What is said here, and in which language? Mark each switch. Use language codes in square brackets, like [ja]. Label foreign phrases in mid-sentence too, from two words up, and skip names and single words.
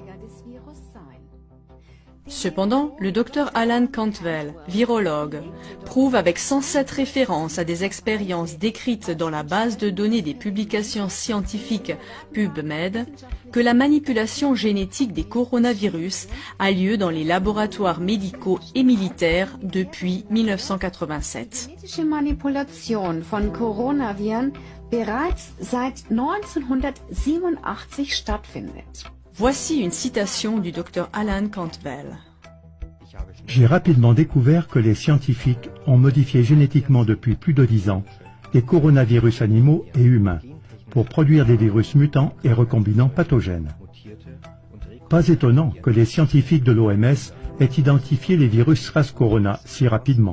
[fr] Cependant, le docteur Alan Cantwell, virologue, prouve avec 107 références à des expériences décrites dans la base de données des publications scientifiques PubMed que la manipulation génétique des coronavirus a lieu dans les laboratoires médicaux et militaires depuis 1987. [de] Genetische Manipulation von Coronaviren bereits seit 1987 stattfindet. [fr] Voici une citation du docteur Alan Cantwell. J'ai rapidement découvert que les scientifiques ont modifié génétiquement depuis plus de 10 ans les coronavirus animaux et humains pour produire des virus mutants et recombinants pathogènes. Pas étonnant que les scientifiques de l'OMS aient identifié les virus SARS-Corona si rapidement.